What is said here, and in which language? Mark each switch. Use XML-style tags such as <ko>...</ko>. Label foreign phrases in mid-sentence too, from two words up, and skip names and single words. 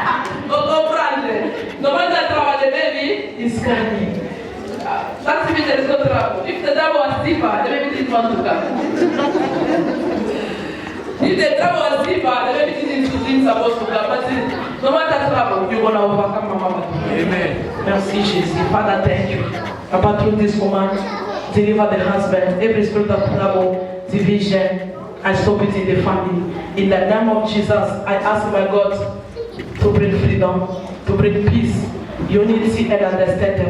<en>No matter trouble, the baby is coming. That's if there is no trouble. If the trouble was deeper, the baby didn't want to come. If the trouble was deeper, the baby didn't supposed to come. But no matter trouble, you're going to overcome, Mama. Amen. Merci, Jesus. Father, thank you. Papa, through this woman, deliver the husband, every spirit of trouble, division, I stop it in the family. In the name of Jesus, I ask my God to bring freedom, to bring peace, unity and understanding.</en>